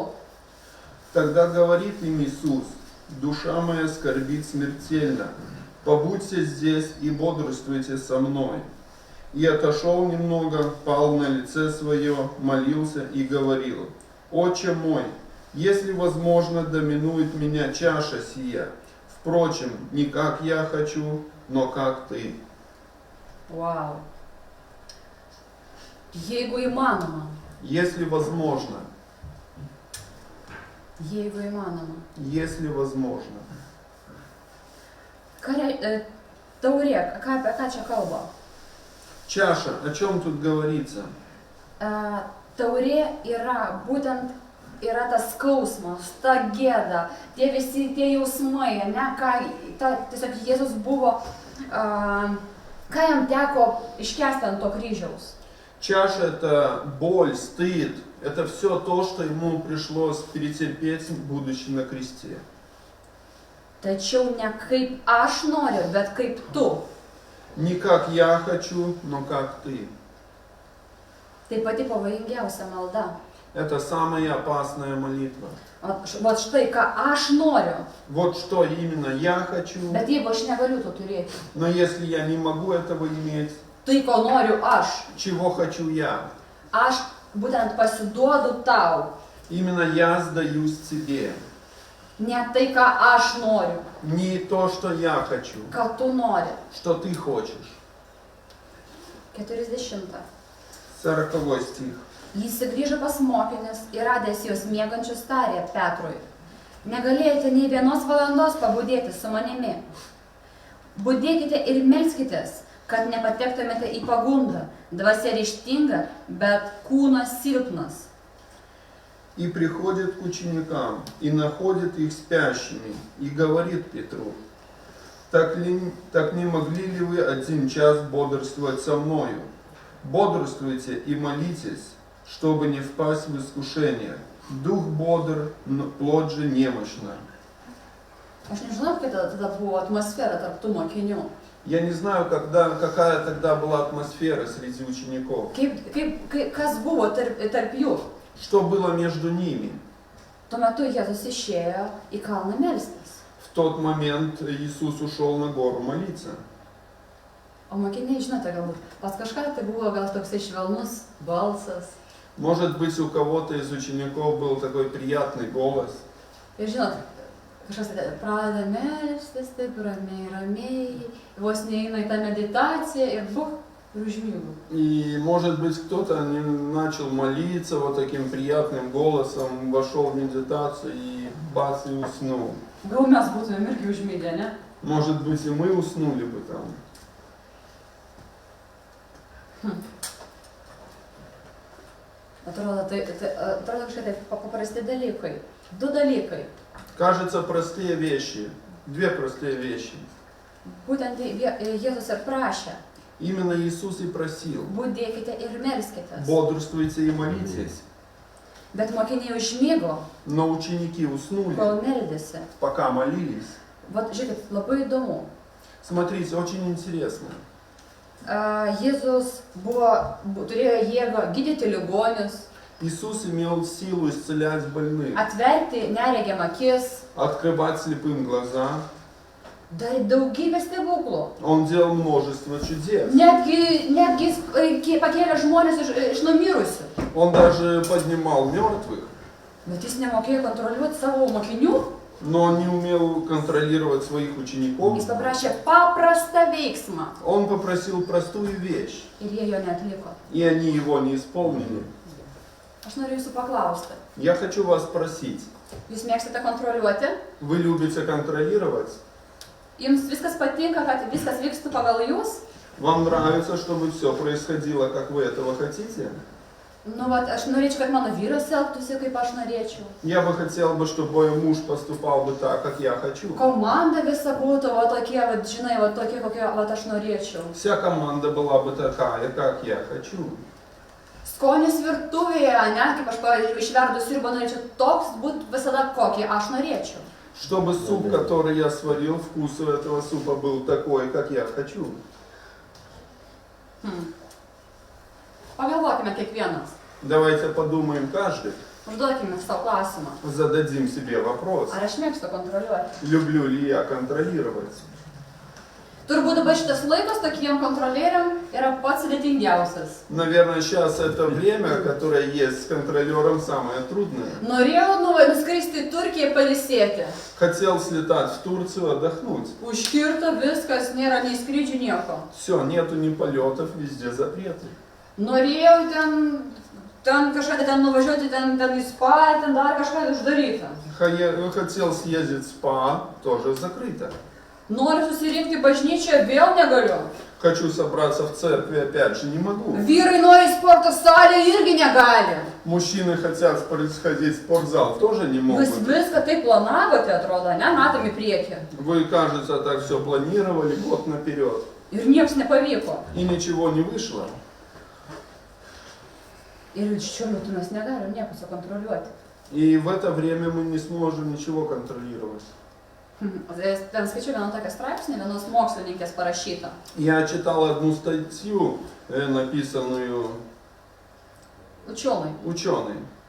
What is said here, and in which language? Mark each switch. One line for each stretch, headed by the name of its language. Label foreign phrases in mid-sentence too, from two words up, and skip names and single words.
Russian: Тогда говорит им Иисус: душа моя скорбит смертельно, побудьте здесь и бодрствуйте со мной. И отошел немного, пал на лице свое, молился и говорил: Отче мой, если возможно, доминует меня чаша сия. Впрочем, не как я хочу, но как ты.
Lithuanian: Wow. Jeigu įmanoma.
Russian: Если возможно.
Lithuanian: Jeigu įmanoma.
Russian: если возможно.
Lithuanian: Taurė, apie ką čia kalba?
Russian: Чаша, о чем тут говорится?
Lithuanian: Taurė yra būtent tas skausmas, ta gėda, tie visi tie jausmai, ne, tiesiog Jėzus buvo, ką jam teko iškęsti ant to kryžiaus.
Russian: Чаша — это боль, стыд, это все то, что ему пришлось перетерпеть, будучи на кресте.
Lithuanian: Tačiau ne kaip aš noriu, bet kaip tu.
Russian: Не как я хочу, но как ты.
Lithuanian: Tai pati pavojingiausia malda.
Russian: Это самая опасная молитва.
Lithuanian: Vat štai, ką aš noriu,
Russian: Вот что именно я хочу,
Lithuanian: bet jeigu aš negaliu to turėti,
Russian: но если я не могу этого иметь,
Lithuanian: tai ko noriu aš,
Russian: чего хочу я?
Lithuanian: aš būtent pasiduodu tau,
Russian: Именно я сдаюсь тебе.
Lithuanian: ne tai, ką aš noriu,
Russian: Не то, что я хочу,
Lithuanian: ką tu nori.
Russian: что ты хочешь. 40. 40 стих.
Lithuanian: Jis sugrįžo pas mokinius ir radęs juos miegančius tarė Petrui: negalėjote nei vienos valandos pabudėti su manimi. Budėkite ir melskitės, kad nepatektumėte į pagundą. Dvasia ryžtinga, bet kūnas silpnas.
Russian: И приходит к ученикам, и находит их спящими, и говорит Петру: так не могли ли вы 1 час бодрствовать со мною? Бодрствуйте и молитесь, чтобы не впасть в искушение. Дух бодр, но плоть же немощна.
Lithuanian: Aš nežinau, kokia tada buvo atmosfera tarp tų mokinių.
Russian: Я не знаю, какая тогда была атмосфера среди учеников.
Lithuanian: Kas buvo tarp jų?
Russian: Что было между ними?
Lithuanian: Tuo metu Jėzus išėjo į kalną melstis.
Russian: В тот момент Иисус ушел на гору молиться.
Lithuanian: O mokiniai, žinote, galbūt pas kažką tai buvo gal toksai švelnus balsas.
Russian: Может быть, у кого-то из учеников был такой приятный голос.
Lithuanian: Ir žinot, kažkas pradeda melstis taip ramiai, vos neina į tą meditaciją ir buch, ir užmygu.
Russian: И, может быть, кто-то начал молиться вот таким приятным голосом, вошел в медитацию и бац, и уснул.
Lithuanian: Gal mes būtume irgi užmygę, ne?
Russian: Может быть, и мы уснули бы там.
Lithuanian: Atrodo kažkaip paprasti dalykai. 2 dalykai.
Russian: Кажется, простые вещи. 2 простые вещи.
Lithuanian: Būtent Jėzus ir prašė.
Russian: Именно Иисус и просил:
Lithuanian: Budėkite ir melskitės.
Russian: бодрствуйте и молитесь.
Lithuanian: Bet mokiniai užmygo,
Russian: Но ученики уснули,
Lithuanian: kol meldėsi.
Russian: пока молились.
Lithuanian: Vat, žiūrėkit, labai įdomu.
Russian: Смотрите, очень интересно.
Lithuanian: Jėzus turėjo jėgą gydyti ligonius,
Russian: Иисус имел силу исцелять больных,
Lithuanian: atverti neregiamą akis,
Russian: открывать слепым глаза.
Lithuanian: darė daugybę stebuklų.
Russian: Он делал множество чудес.
Lithuanian: Netgi pakėlė žmonės iš numirusių.
Russian: Он даже поднимал мертвых,
Lithuanian: Bet jis nemokėjo kontroliuoti savo mokinių.
Russian: но он не умел контролировать своих учеников.
Lithuanian: Jis paprašė paprastą veiksmą.
Russian: Он попросил простую вещь,
Lithuanian: Ir jie jo neatliko.
Russian: и они его не исполнили.
Lithuanian: Aš noriu jūsų paklausti.
Russian: Я хочу вас спросить,
Lithuanian: Jūs mėgstate kontroliuoti?
Russian: вы любите контролировать?
Lithuanian: Jums viskas patinka, kad viskas vykstų pagal jūs?
Russian: Вам нравится, чтобы все происходило, как вы этого хотите?
Lithuanian: Nu, vat, aš norėčiau, kad mano vyras elgtųsi, kaip aš norėčiau.
Russian: Я бы хотел бы, чтобы мой муж поступал бы так, как я хочу.
Lithuanian: Komanda visa būtų, va tokie, va, žinai, va tokie, kokie, va aš norėčiau.
Russian: Вся команда была бы такая, как я хочу.
Lithuanian: Skonis virtuvėje, ne, kaip aš, pavyzdžiui, išverdu sriubą, norėčiau toks būti visada, kokį aš norėčiau.
Russian: Чтобы суп, который я сварил, вкус у этого супа был такой, как я хочу.
Lithuanian: Pagalvokime kiekvienas.
Russian: Давайте подумаем каждый,
Lithuanian: Užduokime savo klausimą.
Russian: зададим себе вопрос.
Lithuanian: Ar aš mėgstu kontroliuoti?
Russian: Люблю ли я контролировать?
Lithuanian: Turbūt dabar šitas laikas tokiem kontrolieriam yra pats sudėtingiausias.
Russian: Наверное, сейчас это время, которое есть с контролером, самое трудное.
Lithuanian: Norėjau nuskristi į Turkiją pailsėti.
Russian: Хотел слетать в Турцию, отдохнуть.
Lithuanian: Užkirta viskas, nėra nei skrydžių, nieko.
Russian: Все, нету ни полетов, везде запреты.
Lithuanian: Norėjau ten ten kažką ten nuvažiuoti, ten į spa, ten dar kažką uždaryti.
Russian: Хотел съездить в спа, тоже закрыто.
Lithuanian: Noriu susirinkti į bažnyčią, vėl negaliu.
Russian: Хочу собраться в церкви, опять же, не могу.
Lithuanian: Vyrai nori į sporto salę, irgi negali.
Russian: Мужчины хотят сходить в спортзал, тоже не могут.
Lithuanian: Jūs viską taip planavote, atrodo, ne, matom į priekį.
Russian: Вы, кажется, так все планировали год наперед.
Lithuanian: Ir niekas nepavyko.
Russian: И ничего не вышло.
Lithuanian: Ir šiuo metu mes negalim nieko sukontroliuoti.
Russian: И в это время мы не сможем ничего контролировать.
Lithuanian: Ten skaičiu vieną tokią straipsnį, vienos mokslininkės parašytą.
Russian: Я читал одну статью, написанную ученой.